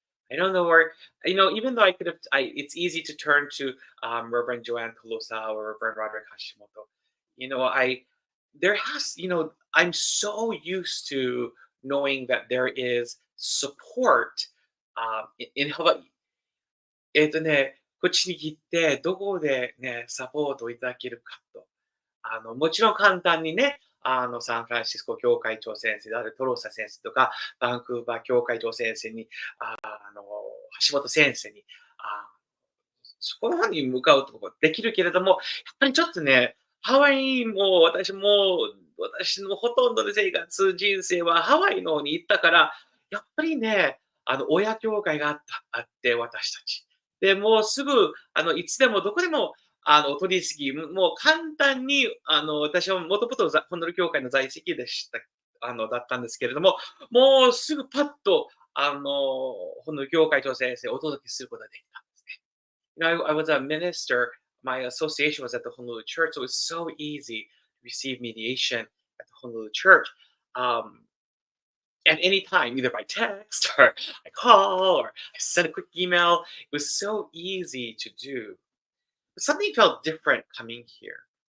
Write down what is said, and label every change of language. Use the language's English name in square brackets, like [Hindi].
[English] I don't know where, even though it's easy to turn to Reverend Joanne Tolosa or Reverend Roderick Hashimoto. I'm so used to knowing that there is support in Hawaii. [Japanese] こっちに来て、どこでね、サポートをいただけるかと。もちろん簡単にね、サンフランシスコ教会長先生であるトロサ先生とか、バンクーバー教会長先生に、橋本先生に、そこの方に向かうとこできるけれども、やっぱりちょっとね、ハワイも私のほとんどの生活人生はハワイの方に行ったから、やっぱりね、親教会があって、私たち。で、もうすぐ、いつでもどこでも、取り次ぎ、もう簡単に、私はもともとホノルル教会の在籍でした、だったんですけれども、もうすぐパッと、ホノルル教会長先生をお届けすることができたんですね。 [English] I was a minister. My association was at the Honolulu church, so it was so easy to receive mediation at the Honolulu church. Um, at any time, either by text or I call or I send a quick email. It was so easy to do. But something felt different coming here.